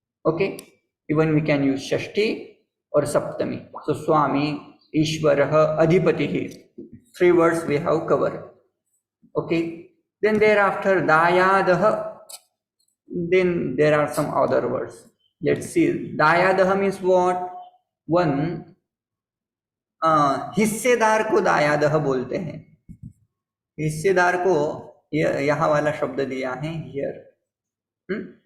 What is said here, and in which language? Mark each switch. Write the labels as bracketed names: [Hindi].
[English] Okay, even we can use षष्ठी और सप्तमी. सो स्वामी, ईश्वरः, अधिपतिः, 3 words we have covered. Okay, then thereafter dayadah. Then there are some other words. Let's see. दायादह means what? [Hindi] One, हिस्सेदार को दायादह बोलते हैं. हिस्सेदार को यहाँ वाला शब्द दिया है here.